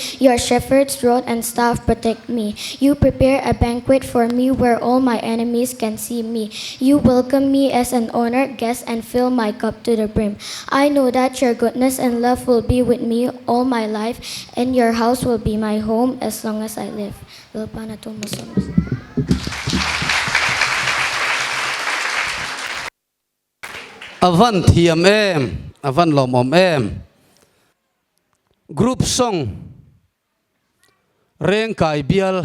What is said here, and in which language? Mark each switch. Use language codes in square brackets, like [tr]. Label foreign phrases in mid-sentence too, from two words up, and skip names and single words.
[en] Your shepherd's rod and staff protect me. You prepare a banquet for me where all my enemies can see me. You welcome me as an honored guest and fill my cup to the brim. I know that Your goodness and love will be with me all my life, and Your house will be my home as long as I live. [lus] avan thiam em avan lom om em [en] group song [lus] Rengkai bial